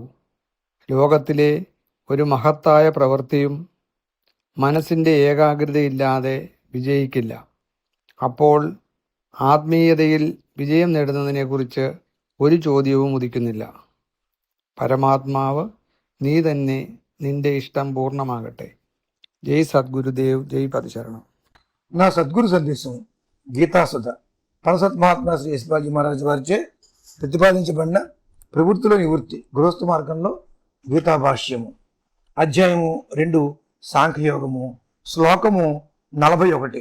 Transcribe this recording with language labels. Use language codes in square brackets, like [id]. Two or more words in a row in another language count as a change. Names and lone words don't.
[ml] ലോകത്തിലെ ഒരു മഹത്തായ പ്രവൃത്തിയും മനസ്സിൻ്റെ ഏകാഗ്രതയില്ലാതെ വിജയിക്കില്ല. അപ്പോൾ ആത്മീയതയിൽ വിജയം നേടുന്നതിനെക്കുറിച്ച് ഒരു ചോദ്യവും ഉദിക്കുന്നില്ല. പരമാത്മാവ് നീ തന്നെ, നിന്റെ ഇഷ്ടം പൂർണ്ണമാകട്ടെ. ജയ് സദ്ഗുരുദേവ്, [te] జై పదశరణం. నా సద్గురు సందేశం గీతాసుధ పరసత్ మహాత్మా శ్రీ యశ్వాజీ మహారాజ్ వారిచే ప్రతిపాదించబడిన ప్రవృత్తిలో నివృత్తి గృహస్థ మార్గంలో గీతాభాష్యము, అధ్యాయము 2, సాంఖ్యయోగము, శ్లోకము 41.